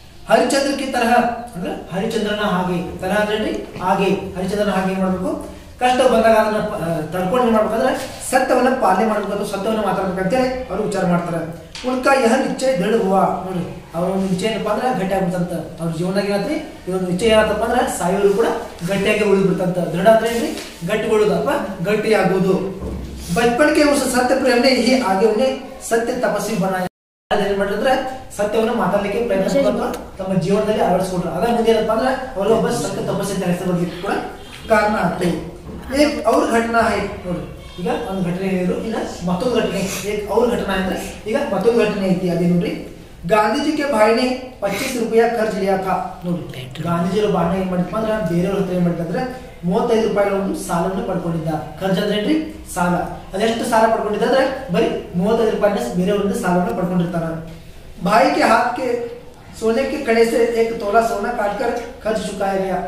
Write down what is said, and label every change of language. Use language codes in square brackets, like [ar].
[kn] ಹರಿಚಂದ್ರ ಕಿ ತರಹ ಅಂದ್ರೆ ಹರಿಚಂದ್ರನ ಹಾಗೆ ತರಹ ಅಂದ್ರೆ ಹಾಗೆ ಹರಿಚಂದ್ರನ ಹಾಗೆ ಏನ್ ಮಾಡ್ಬೇಕು ಕಷ್ಟ ಬಂದಾಗ ಅದನ್ನ ತಡ್ಕೊಂಡು ಏನ್ ಮಾಡ್ಬೇಕಂದ್ರೆ ಸತ್ಯವನ್ನ ಪಾಲನೆ ಮಾಡ್ಬೇಕು ಅಥವಾ ಸತ್ಯವನ್ನ ಮಾತಾಡ್ಬೇಕಂತೇಳಿ ಅವರು ವಿಚಾರ ಮಾಡ್ತಾರೆ. [hi] ಉಳ್ಕ ಯಹ ನಿಶ್ಚಯ ದೃಢ ಹೂವ [kn] ನೋಡಿ ಅವ್ರ ಒಂದು ನಿಶ್ಚಯ ಏನಪ್ಪ ಅಂದ್ರೆ ಗಟ್ಟಿ ಆಗ್ಬಿಡ್ತಂತ. ಅವ್ರ ಜೀವನದಾಗ ಏನತ್ರಿ ಇದೊಂದು ನಿಶ್ಚಯ ಏನತ್ತಪ್ಪ ಅಂದ್ರೆ ಸಾಯೋರು ಕೂಡ ಗಟ್ಟಿಯಾಗಿ ಉಳಿದ್ಬಿಡ್ತಂತ. ದೃಢ ಅಂದ್ರೆ ಏನ್ರಿ ಗಟ್ಟಿಗೊಳ್ಳೋದು ಅಥವಾ ಗಟ್ಟಿ ಆಗೋದು. [hi] बचपन के उस सत्य प्रेम ने ही आगे उन्हें सत्य तपस्वी बनाया. [kn] ಏನ್ ಮಾಡಿದ್ರೆ ಸತ್ಯವನ್ನು ಮಾತಾಡ್ಲಿಕ್ಕೆ ಪ್ರಯತ್ನ ತಮ್ಮ ಜೀವನದಲ್ಲಿ ಅಳವಡಿಸ್ಕೊಂಡ್ರು. ಅದ ಮುಂದೆ ಏನಪ್ಪ ಅಂದ್ರೆ ಅವರು ಒಬ್ಬ ಸತ್ಯ ತಪಸ್ಸಿ ಅಂತ ಹೆಸರು ಬರ್ಲಿಕ್ಕೆ ಕೂಡ ಕಾರಣ ಆಗ್ತದೆ. [hi] ಅವ್ರ ಘಟನಾ ಹೈ [kn] ನೋಡಿ ಈಗ ಒಂದು ಘಟನೆ ಹೇಳಿದ್ರು. ಈಗ ಮತ್ತೊಂದು ಘಟನೆ [hi] ಅವ್ರ ಘಟನಾ [kn] ಅಂದ್ರೆ ಈಗ ಮತ್ತೊಂದು ಘಟನೆ ಐತಿ. ಅದೇ ನೋಡ್ರಿ [hi] गांधी जी के भाई ने 25 रुपया कर्ज लिया था. [kn] ನೋಡಿ ಗಾಂಧೀಜಿಯವರ ಬಾಣ ಏನ್ ಮಾಡಿದ್ಪ ಅಂದ್ರೆ ಬೇರೆಯವ್ರ ಹತ್ರ ಏನ್ ಮಾಡಿದ್ರೆ 35 ರೂಪಾಯಿ ಒಂದು ಸಾಲವನ್ನು ಪಡ್ಕೊಂಡಿದ್ದ. ಖರ್ಚು ಅಂದ್ರೆ ಏನ್ರಿ ಸಾಲ. ಅದೆಷ್ಟು ಸಾಲ ಪಡ್ಕೊಂಡಿದ್ದ ಅಂದ್ರೆ ಬರೀ 35 ರೂಪಾಯಿನ ಬೇರೆಯವ್ರಿಂದ ಸಾಲವನ್ನು ಪಡ್ಕೊಂಡಿರ್ತಾರ. [hi] भाई के हाथ के सोने के कड़े से 1 तोला सोना काटकर कर्ज चुकाया गया.